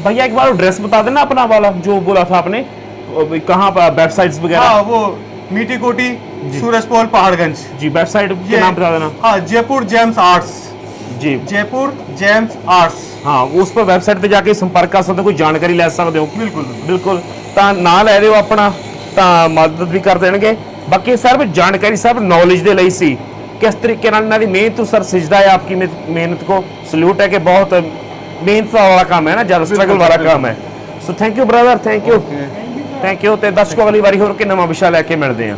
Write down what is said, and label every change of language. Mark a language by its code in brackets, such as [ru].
[hi] भैया एक बार एड्रेस बता देना अपना वाला जो बोला था आपने, कहाँ पर वेबसाइट्स वगैरह? हाँ वो मीठी कोटी सूरजपोल पहाड़गंज जी, वेबसाइट के नाम बता देना। हाँ जयपुर जेम्स आर्ट्स जी, जयपुर जेम्स आर्ट्स। हाँ उस पर वेबसाइट पे जाके संपर्क कर सकते हो, कोई जानकारी ले सकते हो। बिल्कुल [pa] बिल्कुल, ਤਾਂ ਨਾ ਲੈ ਦਿਓ ਆਪਣਾ, ਤਾਂ ਮਦਦ ਵੀ ਕਰ ਦੇਣਗੇ। ਬਾਕੀ ਸਿਰਫ ਜਾਣਕਾਰੀ ਸਿਰਫ ਨੌਲੇਜ ਦੇ ਲਈ ਸੀ, ਕਿਸ ਤਰੀਕੇ ਨਾਲ ਇਹਨਾਂ ਦੀ ਮਿਹਨਤ ਸਰ ਸਜਦਾ [hi] है आपकी मेहनत को सल्यूट है कि बहुत मेहनत वाला काम है ना, ज़्यादा स्ट्रगल वाला काम है। [en] So thank you brother, thank you. [pa] ਤੇ ਦਰਸ਼ਕੋ ਅਗਲੀ ਵਾਰੀ ਹੋਰ ਕਿ ਨਵਾਂ ਵਿਸ਼ਾ ਲੈ ਕੇ ਮਿਲਦੇ ਹਾਂ।